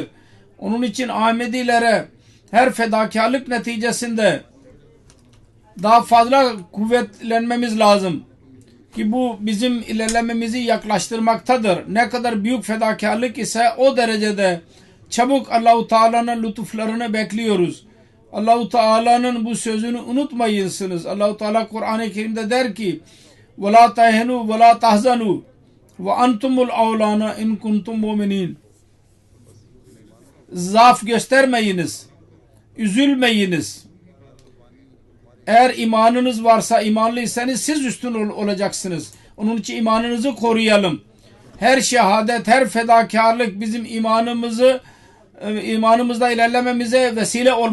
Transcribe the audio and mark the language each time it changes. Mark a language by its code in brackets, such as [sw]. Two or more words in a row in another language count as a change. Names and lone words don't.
[tr] Onun için Ahmedilere her fedakarlık neticesinde daha fazla kuvvetlenmemiz lazım. Ki bu bizim ilerlememizi yaklaştırmaktadır. Ne kadar büyük fedakarlık ise o derecede çabuk Allah-u Teala'nın lütuflarını bekliyoruz. Allah-u Teala'nın bu sözünü unutmayınsınız. Allah-u Teala Kur'an-ı Kerim'de der ki [ar] وَلَا تَهْنُوا وَلَا تَحْزَنُوا وَاَنْتُمُ الْاَوْلَانَ اِنْ كُنْتُمْ مُؤْمِنِينَ. [tr] Zaaf göstermeyiniz. Üzülmeyiniz. Eğer imanınız varsa, imanlıysanız siz üstün olacaksınız. Onun için imanınızı koruyalım. Her şehadet, her fedakarlık bizim imanımızda ilerlememize vesile olmalı.